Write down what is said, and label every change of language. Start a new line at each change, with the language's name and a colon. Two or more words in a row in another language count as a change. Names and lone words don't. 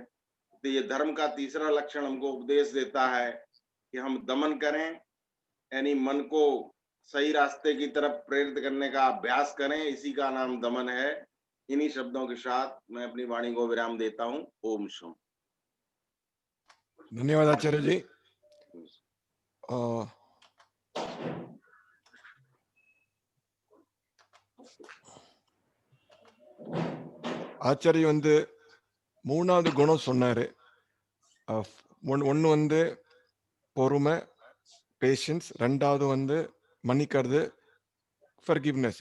Hindi: तो ये धर्म का तीसरा लक्षण हमको उपदेश देता है कि हम दमन करें, यानी मन को सही रास्ते की तरफ प्रेरित करने का अभ्यास करें, इसी का नाम दमन है। इन्हीं शब्दों के साथ मैं अपनी वाणी को विराम देता हूँ। ओम शम। धन्यवाद आचार्य जी।
Tamil: ஆச்சாரி வந்து 3வது குணம் சொன்னாரு. ஒன்னு வந்து பொறுமை, பேஷன்ஸ், 2வது வந்து மன்னிக்கிறது, ஃபர்கிவ்னஸ்.